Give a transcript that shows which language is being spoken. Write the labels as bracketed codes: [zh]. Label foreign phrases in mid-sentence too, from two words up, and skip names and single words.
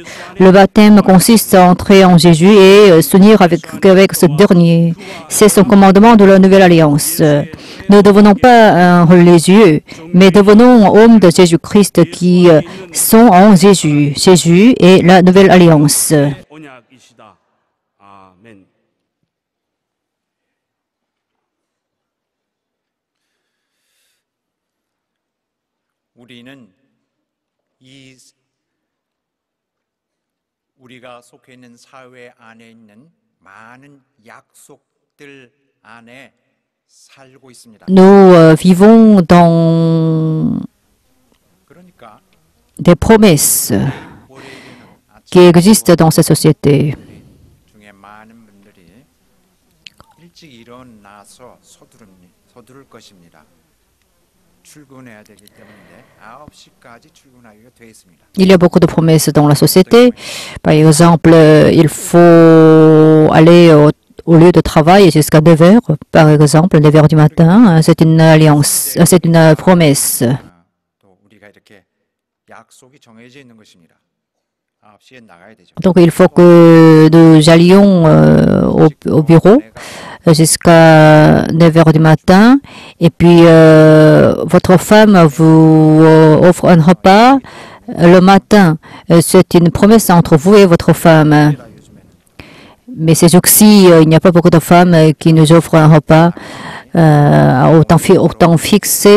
[fr] Le baptême consiste à entrer en Jésus et s'unir avec ce dernier. C'est son commandement de la nouvelle alliance. Ne devenons pas un religieux, mais devenons hommes de Jésus-Christ qui sont en Jésus. Jésus est la nouvelle alliance. [ko] 언약이시다. 아멘. 우리는 우리가 속해 있는 사회 안에 있는 많은 약속들 안에 살고 있습니다. [fr] Nous vivons dans [ko] 그러니까 [fr] des promesses [ko] 월요일에는 [fr] qui existent dans cette société. [ko] 중에 많은 분들이 일찍 일어나서 서두를 것입니다. 출근해야 되기 때문에 9시까지 출근하기가 돼 있습니다. [fr] Il y a beaucoup de promesses dans la société. Par exemple, il faut aller au lieu de travail jusqu'à 9 heures, par exemple, 9 heures du matin. C'est une alliance, c'est une promesse. [ko] 또 우리가 이렇게 약속이 정해져 있는 것입니다. 9시에 나가야 되죠. [fr] Donc, il faut que nous allions au bureau jusqu'à 9 heures du matin. Et puis, votre femme vous offre un repas le matin. C'est une promesse entre vous et votre femme. Mais ces jours-ci, il n'y a pas beaucoup de femmes qui nous offrent un repas au temps fixé.